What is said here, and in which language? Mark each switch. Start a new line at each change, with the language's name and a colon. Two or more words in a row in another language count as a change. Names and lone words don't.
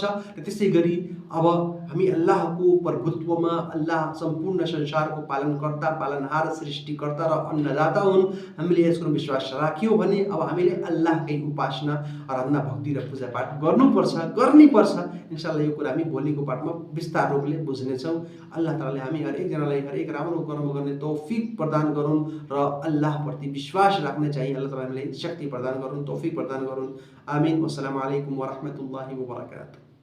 Nepali: र त्यसै गरी अब हामी अल्लाहको प्रभुत्वमा, अल्लाह सम्पूर्ण संसारको पालनकर्ता, पालनहार, सृष्टिकर्ता र अन्नदाता हुन्, हामीले यसको विश्वास राख्यौँ भने अब हामीले अल्लाहकै उपासना आराधना साधना भक्ति र पूजापाठ गर्नुपर्छ इन्शाअल्लाह यो कुरा हामी भोलिको पाठमा विस्तार रूपले बुझ्नेछौँ। अल्लाह ताआलाले हामी हरेकजनालाई हरेक राम्रो कर्म गर्ने तौफिक प्रदान गरून् र अल्लाहप्रति विश्वास राख्ने चाहिँ अल्लाह ताआला हामीलाई शक्ति प्रदान गरून्, तौफिक प्रदान गरून्। आमीन।
Arabic: والسلام عليكم ورحمة الله وبركاته.